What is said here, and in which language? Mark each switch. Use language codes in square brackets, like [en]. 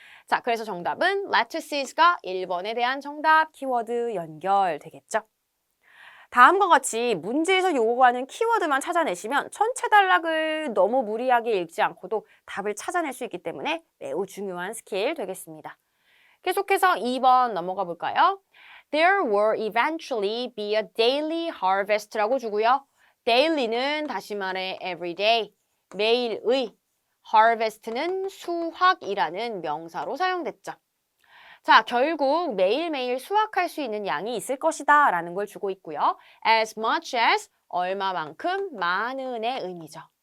[ko] 자, 그래서 정답은 lettuces가 1번에 대한 정답 키워드 연결되겠죠. 다음과 같이 문제에서 요구하는 키워드만 찾아내시면 전체 단락을 너무 무리하게 읽지 않고도 답을 찾아낼 수 있기 때문에 매우 중요한 스킬 되겠습니다. 계속해서 2번 넘어가 볼까요? [en] There will eventually be a daily harvest라고 [ko] 주고요. daily는 다시 말해 everyday, 매일의, harvest는 수확이라는 명사로 사용됐죠. 자, 결국 매일매일 수확할 수 있는 양이 있을 것이다 라는 걸 주고 있고요. [en] as much as, [ko] 얼마만큼, 많은의 의미죠.